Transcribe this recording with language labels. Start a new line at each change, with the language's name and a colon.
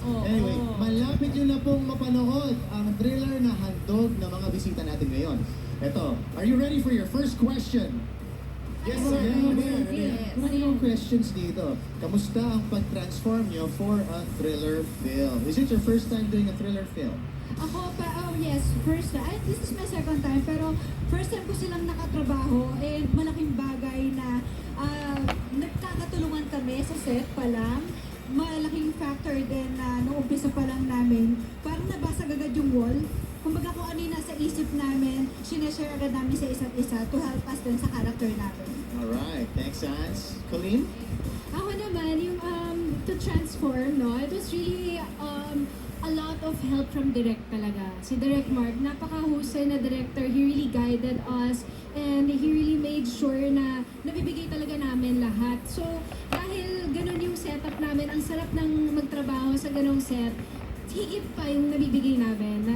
Filipino: Anyway, malapit nyo na pong mapanood ang thriller na handog ng mga bisita natin ngayon.
English: Eto, are you ready for your first question? Yes, sir. Yes.
Filipino: Ano yung questions dito? Kamusta ang pag-transform nyo
English: for a thriller film? Is it your first time doing a thriller film?
Filipino: Ako pa, yes, first time.
English: This is my second time,
Filipino: pero first time ko silang nakatrabaho and malaking bagay na nagkakatulungan kami sa set pa lang. Malaking factor din na nung umpisa pa lang namin, parang nabasag agad yung wall. Kumbaga kung ano yung nasa isip namin, sinashare agad namin sa isa't isa
English: to help us
Filipino: din sa character namin.
English: Alright, thanks, Hans. Colleen?
Filipino: Ako naman,
English: yung to transform, no? It was really a lot of help from Direk talaga. Si Direk Mark,
Filipino: napakahusay na
English: director. He really guided us and he really made sure
Filipino: na nabibigay talaga namin lahat. So, dahil ganun yung setup namin, ang sarap ng magtrabaho sa ganung set, higit pa yung nabibigay namin.